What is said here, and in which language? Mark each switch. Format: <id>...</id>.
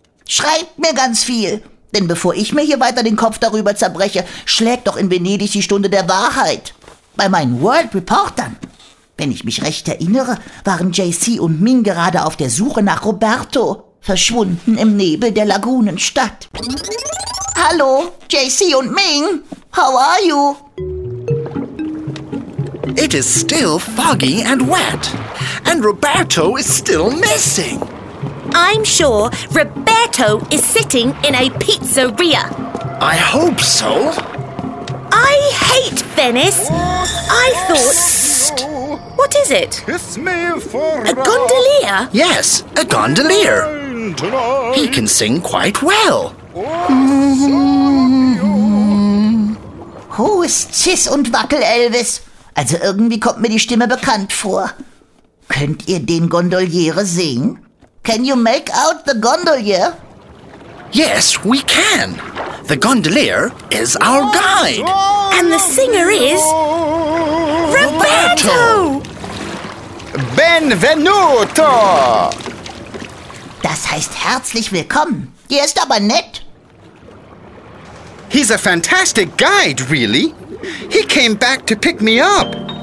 <de>Schreibt mir ganz viel. Denn bevor ich mir hier weiter den Kopf darüber zerbreche, schlägt doch in Venedig die Stunde der Wahrheit. Bei meinen World Reportern. Wenn ich mich recht erinnere, waren JC und Ming gerade auf der Suche nach Roberto, verschwunden im Nebel der Lagunenstadt.</de> <en>Hallo, JC und Ming, how are you? It is still foggy and wet, and Roberto is still missing. I'm sure Roberto is sitting in a pizzeria. I hope so. I hate Venice. I thought... Psst. What is it? Kiss me for A gondolier? Yes, a gondolier. He can sing quite well.</en> <de>Hohes Ziss und Wackel, Elvis. Also irgendwie kommt mir die Stimme bekannt vor. Könnt ihr den Gondoliere sehen?</de> <en>Can you make out the gondolier? Yes, we can. The gondolier is our guide. And the singer is... Roberto!</en> <it>Benvenuto!</it> <de>Das heißt herzlich willkommen. Der ist aber nett.</de> <en>He's a fantastic guide, really. He came back to pick me up.</en>